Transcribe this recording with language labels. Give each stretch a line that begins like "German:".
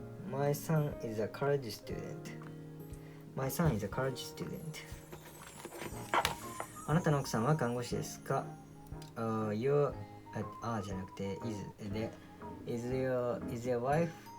English: My son is a college student. My son is a college student.
Japanese: あなたの奥さんは看護師ですか？じゃなくて
English: is your wife?